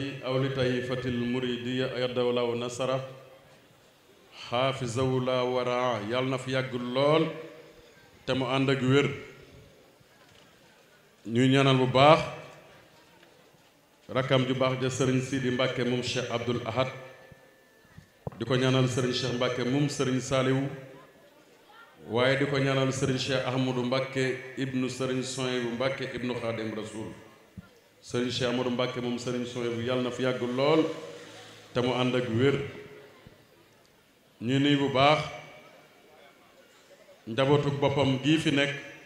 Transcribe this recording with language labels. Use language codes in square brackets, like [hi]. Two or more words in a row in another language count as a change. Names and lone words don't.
[ar] أو لطائفة المريدية أيده الله ونصره حافظه الله ورعاه [wo] yàlla na fi yàgg lool te mu ànd ak wér ñuy ñaanal bu baax rakam ju baax ja sëriñ Sidi Mbàkke moom Cheikh Abdoul Ahad di ko ñaanal sëriñ Cheikh Mbàkke moom sëriñ Saliou waaye di ko ñaanal sëriñ Cheikh Ahmadou Mbàkke ibnu sëriñ Sohaybu Mbàkke ibnu Xaadim Rasul sëriñ Cheikh Ahmadou Mbàkke moom sëriñ Sohaybu yàlla na fi yàgg lool te mu ànd ak wér ñu nuy bu baax njabootu boppam gii fi nekk